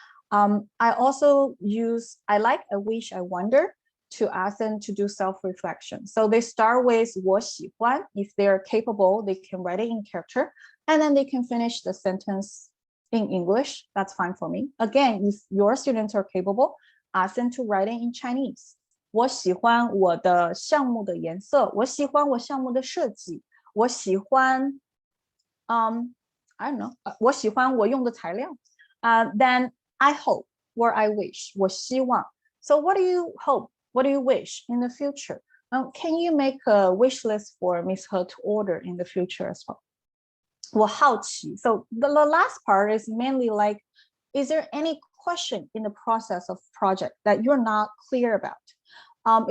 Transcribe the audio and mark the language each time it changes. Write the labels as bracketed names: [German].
[English] I also use, I like, I wish, I wonder, to ask them to do self-reflection. So they start with 我喜欢. If they're capable, they can write it in character, and then they can finish the sentence in English. That's fine for me. Again, if your students are capable, ask them to write it in Chinese. [Chinese] 我喜欢我的项目的颜色，我喜欢我项目的设计，我喜欢 [English] I don't know, [Chinese] 我喜欢我用的材料. [English] Then I hope, or I wish, 我希望. So what do you hope? What do you wish in the future? Can you make a wish list for Miss He to order in the future as well? [Chinese] 我好奇. [English] So the last part is mainly like, is there any question in the process of project that you're not clear about?